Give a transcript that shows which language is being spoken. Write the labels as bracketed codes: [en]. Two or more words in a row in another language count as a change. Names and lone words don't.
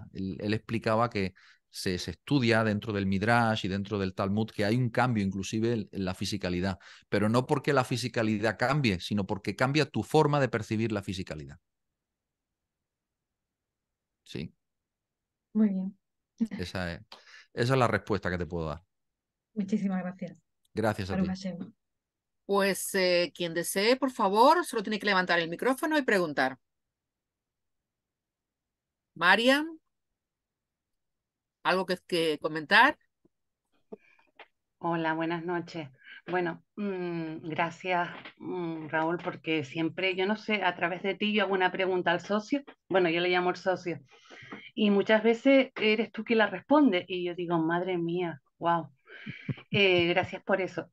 [es] Él explicaba que se estudia dentro del Midrash y dentro del Talmud que hay un cambio inclusive en la fisicalidad, pero no porque la fisicalidad cambie, sino porque cambia tu forma de percibir la fisicalidad. Sí, Muy bien. esa es la respuesta que te puedo dar. Muchísimas gracias. Gracias a Baruch ti. Hashem. Pues quien desee, por favor, solo tiene que levantar el micrófono y preguntar. Mariam, ¿algo que comentar? Hola, buenas noches. Bueno, gracias, Raúl, porque siempre, yo no sé, a través de ti yo hago una pregunta al socio, bueno, yo le llamo el socio, y muchas veces eres tú quien la responde, y yo digo, madre mía, wow, gracias por eso.